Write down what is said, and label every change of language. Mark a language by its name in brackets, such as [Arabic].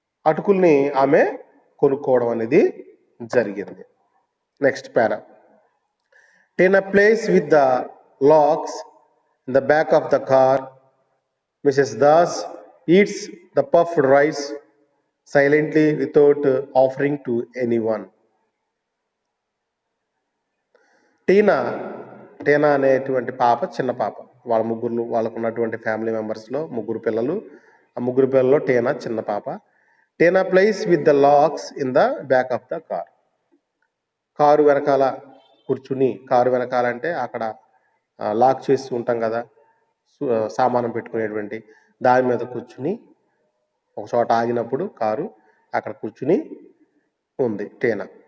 [Telugu] అటుకుల్ని ఆమె కొనుక్కోవడం అనేది జరిగింది. Next para. [English] Tina plays with the logs in the back of the car. Mrs. Das eats the puffed rice silently without offering to anyone. [Telugu] టీనా అనేటువంటి పాప, చిన్న పాప, వాళ్ళకు ఉన్నటువంటి ఫ్యామిలీ మెంబర్స్లో 3 పిల్లలు. ఆ 3 పిల్లల్లో టీనా చిన్న పాప. [English] Tina plays with the locks in the back of the car. [Telugu] Car వెనకాల కూర్చుని, కారు వెనకాల అంటే అక్కడ లాక్ చేసి ఉంటాం కదా, సామానం పెట్టుకునేటువంటి దాని మీద కూర్చుని, ఒక చోట ఆగినప్పుడు కారు అక్కడ కూర్చుని ఉంది టీనా.